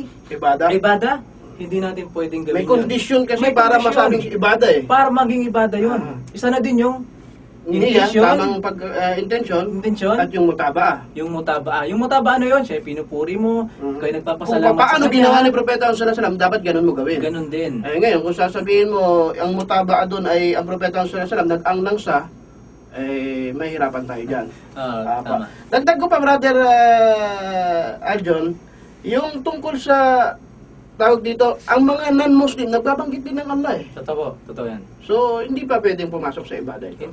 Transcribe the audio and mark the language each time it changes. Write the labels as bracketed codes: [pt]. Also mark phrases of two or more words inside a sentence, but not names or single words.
[tl] Ibadah. Hindi natin pwedeng gawin May yun. condition kasi May para condition. masabing ibadah eh. Para maging ibada yun. Isa na din yung Niyya, intention, tamang intensyon, at yung mutabaa. yung mutabaa. Yung mutabaa ano yun? Siya pinupuri mo, kayo nagpapasalamat Kung paano sa kanya. ginawa ni Propeta [ar] sallallahu alaihi wasallam, [tl] dapat ganun mo gawin. Ganun din. Eh ngayon, kung sasabihin mo, ang mutabaa doon ay ang Propeta [ar] sallallahu alaihi wasallam, [tl] nag-ang lang siya, eh, mahirapan tayo dyan. Tama. Dagdag ko pa, Brother Aljon, yung tungkol sa tawag dito, ang mga non-Muslim, nagbabanggit din ng Allah eh. Totoo yan. So, hindi pa pwedeng pumasok sa ibada ito.